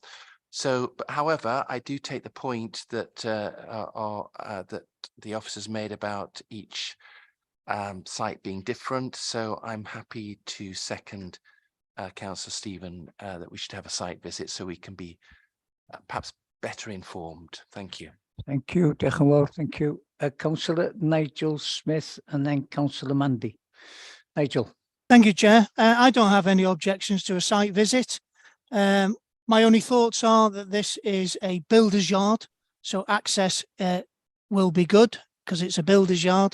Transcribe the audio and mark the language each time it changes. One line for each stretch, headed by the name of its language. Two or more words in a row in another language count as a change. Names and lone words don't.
English: So, but however, I do take the point that that the officers made about each site being different. So I'm happy to second Councillor Stephen that we should have a site visit so we can be perhaps better informed. Thank you. Thank you.
Welsh: Diolch yn fawr.
English: Thank you. Councillor Nigel Smith and then Councillor Mandy. Nigel. Thank you, Chair. I don't have any objections to a site visit. My only thoughts are that this is a builder's yard, so access will be good because it's a builder's yard.